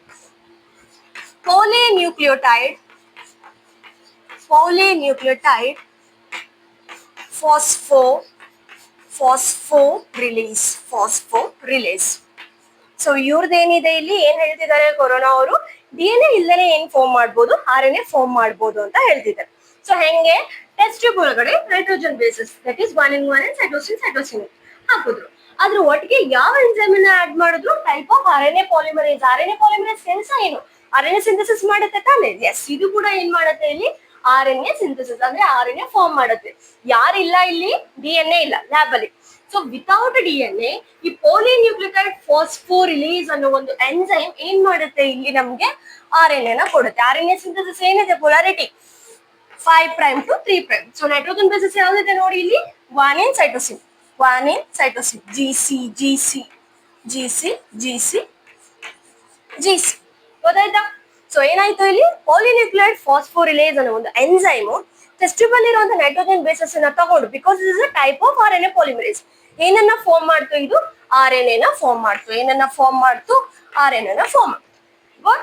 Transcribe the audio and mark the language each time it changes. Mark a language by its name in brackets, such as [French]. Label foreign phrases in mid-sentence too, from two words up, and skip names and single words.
[English] polynucleotide phosphorylase. [Kannada] ಸೊ ಇವ್ರದ್ದೇನಿದೆ ಇಲ್ಲಿ? ಏನ್ ಹೇಳ್ತಿದ್ದಾರೆ ಕೊರೋನಾ ಅವರು? DNA ಇಲ್ಲದೆ ಏನ್ ಫಾರ್ಮ್ ಮಾಡ್ಬೋದು? [English] RNA form [Kannada] ಮಾಡ್ಬೋದು ಅಂತ ಹೇಳ್ತಿದ್ದಾರೆ. ಸೊ ಹೆಂಗೆ? [English] test tube [Kannada] ಒಳಗಡೆ [English] nitrogen bases that is 1N1 and cytosine [Kannada] ಹಾಕಿದ್ರು. ಅದ್ರ ಒಟ್ಟಿಗೆ ಯಾವ ಎಂಜೈಮ್ ಅನ್ನ ಆಡ್ ಮಾಡಿದ್ರು? [English] type of RNA polymerase. RNA polymerase [Kannada] ಕೆಲಸ ಏನು? [English] RNA synthesis [Kannada] ಮಾಡುತ್ತೆ ತಾನೆ? ಎಸ್, ಇದು ಕೂಡ ಏನ್ ಮಾಡುತ್ತೆ ಇಲ್ಲಿ? [English] RNA synthesis [Kannada] ಅಂದ್ರೆ [English] RNA form [Kannada] ಮಾಡುತ್ತೆ. ಯಾರಿಲ್ಲ ಇಲ್ಲಿ? DNA ಇಲ್ಲ ಲ್ಯಾಬ್ ಅಲ್ಲಿ. [English] so without DNA [Kannada] ಈ [English] polynucleotide phosphorylase [Kannada] ಅನ್ನೋ ಒಂದು ಎಂಜೈಮ್ ಏನ್ ಮಾಡುತ್ತೆ ಇಲ್ಲಿ ನಮ್ಗೆ? RNA ನ ಕೊಡುತ್ತೆ. [English] RNA synthesis [Kannada] ಏನಿದೆ? [English] polarity 5' to 3'. [Kannada] ಸೊ [English] nitrogen bases [Kannada] ಯಾವ್ದಿದೆ ನೋಡಿ ಇಲ್ಲಿ? [English] 1N cytosine, 1N cytosine, GC GC GC GC GC. [Kannada] ಗೊತ್ತಾಯ್ತಾ? ಸೊ ಏನಾಯ್ತು ಇಲ್ಲಿ? [English] polynucleotide phosphorylase [Kannada] ಅನ್ನೋ ಒಂದು ಎಂಜೈಮು [English] test tube [Kannada] ಅಲ್ಲಿ ಇರುವಂತ [English] nitrogen bases [Kannada] ಅನ್ನ ತಗೊಂಡು, [English] because is a type of RNA polymerase, [Kannada] ಏನನ್ನ ಫಾರ್ಮ್ ಮಾಡ್ತು? ಇದು RNA ನ ಫಾರ್ಮ್ ಮಾಡ್ತು. ಏನನ್ನ ಫಾರ್ಮ್ ಮಾಡ್ತು? RNA ನ ಫಾರ್ಮ್ ಮಾಡ್ತು. ಗುಡ್.